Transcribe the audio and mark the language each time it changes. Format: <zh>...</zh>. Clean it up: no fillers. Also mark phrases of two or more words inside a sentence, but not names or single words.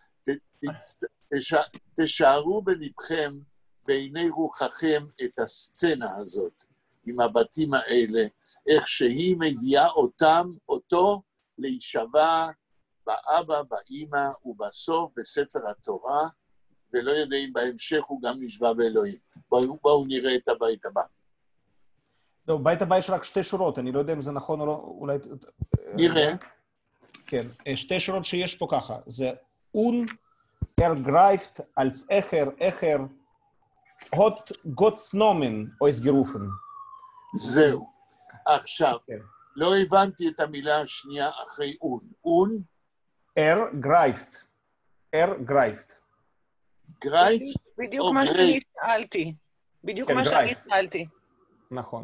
<he>תשארו בלבכם, בעיני רוחכם, את הסצנה הזאת, עם הבתים האלה, איך שהיא מביאה אותו להישבע באבא, באמא ובסוף בספר התורה, ולא יודעים בהמשך הוא גם נשבע באלוהים. בואו נראה את הבית הבא. טוב, בית הבא יש רק 2 שורות, אני לא יודע אם זה נכון או לא, אולי... נראה. כן, 2 שורות שיש פה ככה, זה</he> <de>ergreift als Echer, hat Gottes Namen ausgerufen.</de> <he>זהו. עכשיו, לא הבנתי את המילה השנייה אחרי און. ergreift. גרייפט בדיוק או מה שאני גרייפט? שאלתי. בדיוק כן, מה שאני גרייפט. שאלתי. נכון.</he>